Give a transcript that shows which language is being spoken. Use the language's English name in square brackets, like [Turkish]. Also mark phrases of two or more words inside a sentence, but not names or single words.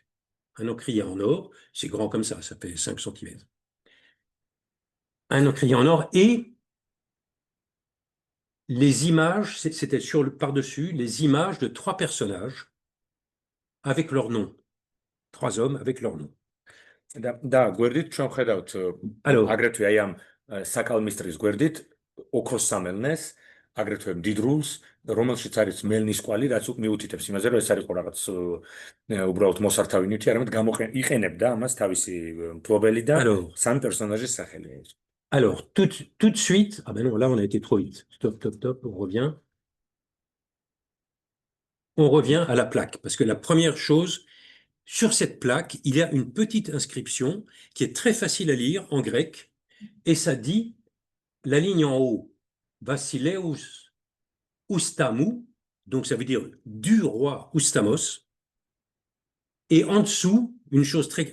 [French] Un encrier en or, c'est grand comme ça fait 5 cm. Un encrier en or et les images, c'était par-dessus, les images de 3 personnages avec leur nom. 3 hommes avec leur nom. [Georgian] და გვერდით ჩვენ ხედავთ აგრეთვე აი ამ საკალმისტრის გვერდით ოქროს სამელნეს, აგრეთვე მდიდრულს, რომელშიც არის მელნის კვალი, რაც მიუთითებს იმაზე, რომ ეს არის რაღაც უბრალოდ მოსართავი ნივთი, არამედ იყენებდა ამას თავისი მფლობელი და სამი პერსონაჟის სახელი. [French] Alors, tout de suite, ah ben non, là on a été trop vite. Stop, on revient. On revient à la plaque, parce que la première chose, sur cette plaque, il y a une petite inscription qui est très facile à lire en grec, et ça dit, la ligne en haut, [Greek] Βασιλεύς Ουστάμου, [French] donc ça veut dire du roi Oustamos, et en dessous, une chose très...